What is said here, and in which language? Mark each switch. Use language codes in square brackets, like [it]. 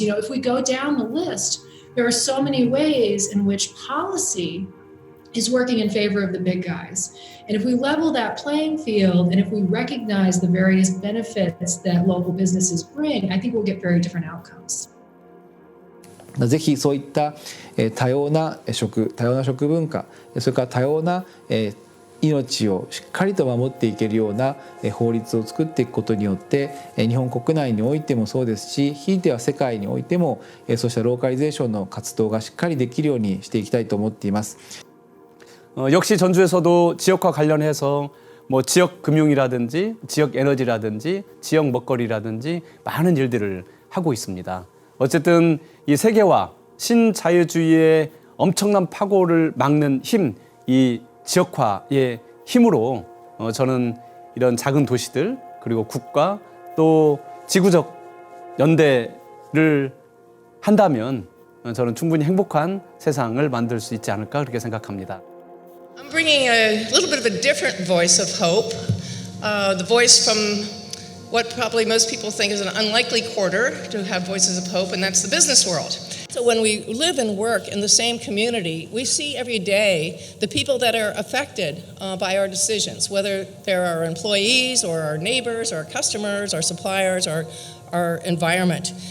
[en] If we go down the list, there are so many ways in which policy is working in favor of the big guys. And if we level that playing field, and if we recognize the various benefits that local businesses bring, I think we'll get very different outcomes. [ja] ぜひそういった多様な食文化、それから多様な命をしっかりと守っていけるような法律を作っていくことによって日本国内においてもそうですし、ひいては世界においてもそうしたローカリゼーションの活動がしっかりできるようにしていきたいと思っています。 [ko] 역시 전주에서도 지역화 관련해서 지역 금융이라든지 지역 에너지라든지 지역 먹거리라든지 많은 일들을 하고 있습니다. 어쨌든 이 세계화, 신자유주의의 엄청난 파고를 막는 힘, 이 지역화의 힘으로 저는 이런 작은 도시들 그리고 국가 또 지구적 연대를 한다면 저는 충분히 행복한 세상을 만들 수 있지 않을까 그렇게 생각합니다. [en] I'm bringing a little bit of a different voice of hope, the voice from what probably most people think is an unlikely quarter to have voices of hope, and that's the business world. So when we live and work in the same community, we see every day the people that are affected by our decisions, whether they're our employees or our neighbors or our customers, our suppliers, or our environment.